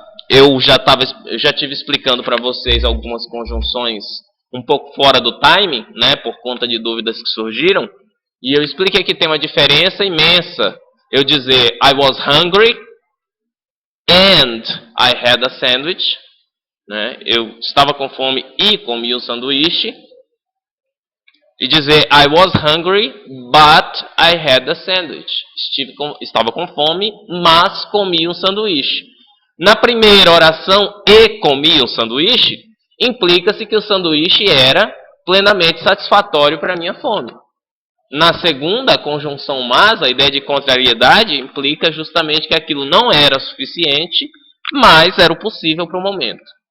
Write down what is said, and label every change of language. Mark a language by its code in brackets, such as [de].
[pt] Eu já tive explicando para vocês algumas conjunções um pouco fora do time, né, por conta de dúvidas que surgiram. E eu expliquei que tem uma diferença imensa eu dizer [en] I was hungry and I had a sandwich. [pt] Né? Eu estava com fome e comi um sanduíche. E dizer [en] I was hungry but I had a sandwich. [pt] Estava com fome, mas comi um sanduíche. Na primeira oração, e comi um sanduíche, implica-se que o sanduíche era plenamente satisfatório para a minha fome. Na segunda, a conjunção mas, a ideia de contrariedade, implica justamente que aquilo não era suficiente, mas era o possível para o momento.